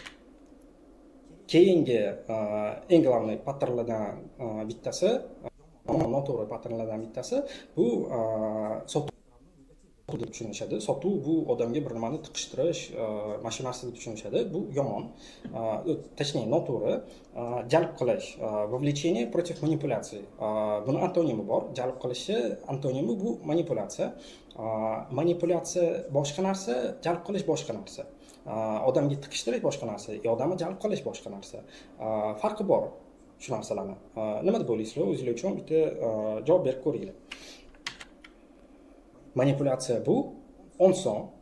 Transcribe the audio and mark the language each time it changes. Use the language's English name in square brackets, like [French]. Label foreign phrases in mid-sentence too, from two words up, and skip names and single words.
[Uzbek] Keyingi eng главный patternlardan bittasi, noto'g'ri patternlardan bittasi bu sotuv deb tushunishadi. Sotuv bu odamga bir nimani tiqishtirish, mana shu narsa deb tushunishadi. Bu yomon. Точнее, noto'g'ri. Jalb qilish, [Russian] вовлечение против манипуляции. [Uzbek] Buni antonimi bor. Jalb qilishi antonimi bu manipulyatsiya. Manipulyatsiya boshqa narsa, jalb qilish boshqa narsa. Odamga tiqishtirish boshqa narsa, odamni jalb qilish boshqa narsa. Farqi bor shu narsalarni. Nima deb o'ylaysizlar? O'zingizlar uchun bitta javob berib ko'ringlar. Manipulyatsiya bu oson.